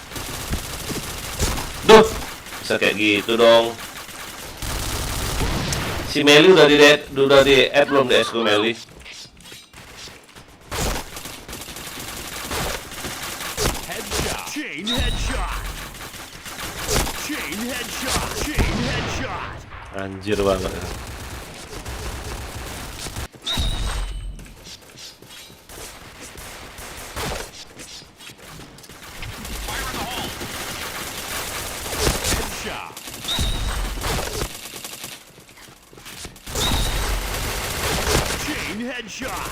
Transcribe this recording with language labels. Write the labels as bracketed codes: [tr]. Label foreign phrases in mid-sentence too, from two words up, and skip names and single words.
[id] Duh, bisa kayak gitu dong. Si Meli udah di add belum di SQ Meli? [en] Headshot. Chain headshot. Chain headshot. Chain headshot. [id] Anjir banget. [en] Fire in the hole. Headshot. Chain headshot.